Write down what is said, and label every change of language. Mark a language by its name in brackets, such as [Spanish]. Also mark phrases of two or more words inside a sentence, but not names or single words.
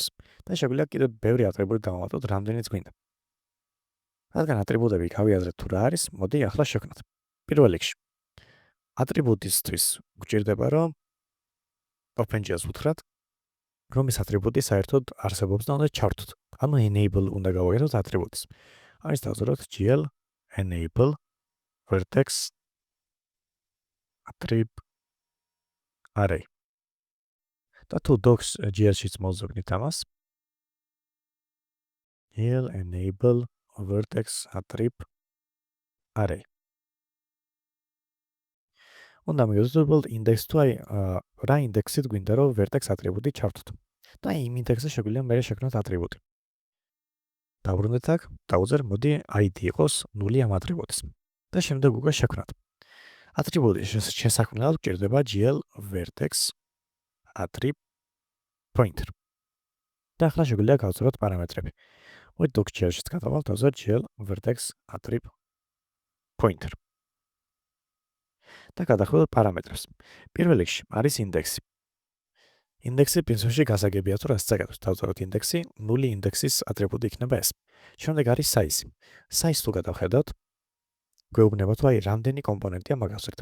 [Georgian] და შეგვიძლია კიდევ ბევრი ატრიბუტი დავამატოთ, რამდენიც გვინდა. რადგან ატრიბუტები გავიაზრეთ თუ რა არის, მოდი ახლა შევქმნათ. პირველ რიგში ატრიბუტისთვის გვჭირდება რომ OpenGL-ს უთხრათ, რომ ეს ატრიბუტი საერთოდ არსებობს და უნდა ჩართოთ. ანუ enable უნდა გავაკეთოთ ატრიბუტს. ამის დავწეროთ [English] gl enable vertex attrib array. [Georgian] და თუ docs gl-შიც მოვზოგნით ამას, [English] gl enable vertex attrib array. [Georgian] უნდა მივიღოთ უბრალოდ index თუ აი რა ინდექსით გვინდა რომ vertex ატრიბუტი ჩართოთ. და იმ ინდექსზე შეგვიძლია მე შექმნათ ატრიბუტი. დავბრუნდეთ აქ, დავუძერ მოდი id იყოს 0 ამ ატრიბუტის. და შემდეგ უკვე შექმნათ. ატრიბუტის შესაქმნელად გვჭირდება [English] gl vertex attrib pointer. [Georgian] და ახლა შეგვიძლია გავწეროთ პარამეტრები. მოდი docs.gl-შიც გადავალთ, დავუძერ [English] gl vertex attrib pointer. [Georgian] და გადახვიდეთ პარამეტრებს. პირველ რიგში არის ინდექსი. ინდექსი პრინციპში გასაგებია თუ რასაც აკეთებს. დავწეროთ ინდექსი, 0 ინდექსის ატრიბუტი იქნება ეს. შემდეგ არის size. size თუ გადავხედავთ, გვეუბნება თუ აი რამდენი კომპონენტია მაგას ვწერთ.